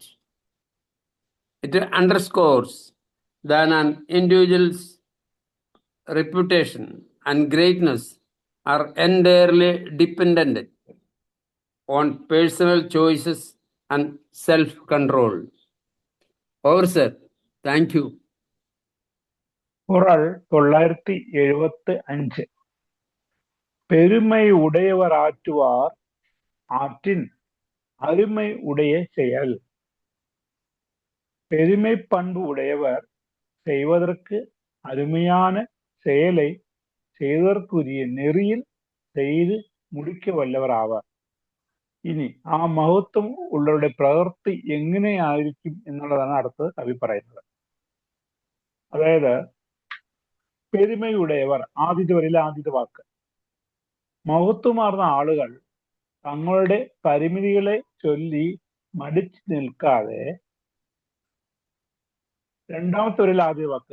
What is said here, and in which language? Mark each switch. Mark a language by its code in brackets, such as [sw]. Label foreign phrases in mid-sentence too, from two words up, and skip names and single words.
[en] It underscores that an individual's reputation and greatness are entirely dependent on personal choices and self-control. Over, sir. Thank you. [ml] ഉറൾ 975. [ta] பெருமை உடையவர் ஆற்றுவார் ஆற்றின் அருமை உடைய செயல். பெருமை பண்பு உடையவர் செய்வதற்கு அருமையான செயலை செய்வதற்குரிய நெறியில் [ml] ചെയ്ത് മുടിക്ക വല്ലവർ ആവാർ. ഇനി ആ മഹത്വം ഉള്ളവരുടെ പ്രവൃത്തി എങ്ങനെയായിരിക്കും എന്നുള്ളതാണ് അടുത്തത് കവി പറയുന്നത്. അതായത് പെരുമയുടേവർ, ആദ്യത്തെ വരിയിലെ ആദ്യത്തെ വാക്ക്. മഹത്വമാർന്ന ആളുകൾ തങ്ങളുടെ പരിമിതികളെ ചൊല്ലി മടിച്ചു നിൽക്കാതെ, രണ്ടാമത്തെ വരിയിലെ ആദ്യ വാക്ക്.